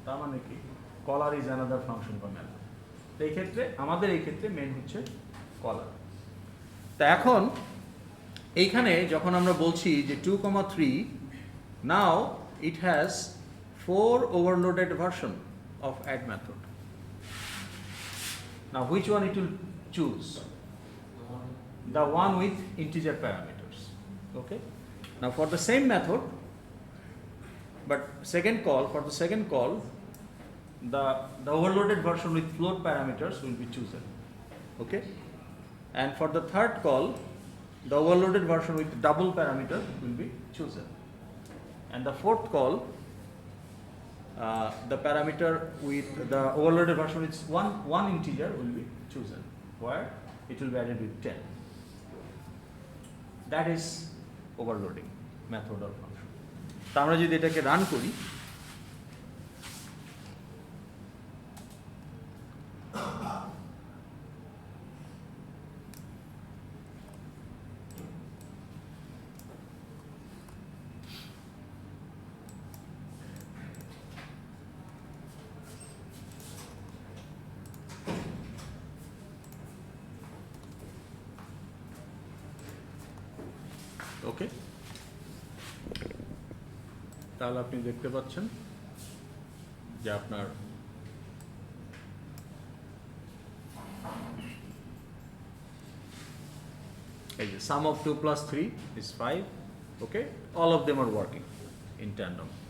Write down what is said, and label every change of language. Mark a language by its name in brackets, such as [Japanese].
[Bangla] তার মানে কি, [English] Caller is another function বা method. [Bangla] তো এই ক্ষেত্রে আমাদের এই ক্ষেত্রে মেইন হচ্ছে কলার। তা এখন এইখানে যখন আমরা বলছি যে [English] 2,3, now it has 4 overloaded version of add method. Now which one it will choose? The one with integer parameters. Okay, now for the same method, but for the second call the overloaded version with float parameters will be chosen. Okay, and for the third call the overloaded version with double parameter will be chosen, and the fourth call the parameter with the overloaded version with one integer will be chosen, where it will be added with 10. That is overloading method or function. [Bangla] তো আমরা যদি এটাকে run করি, ওকে, তাহলে আপনি দেখতে পাচ্ছেন যে আপনার এই যে [English] sum of 2 plus 3 is 5. Okay, all of them are working in tandem.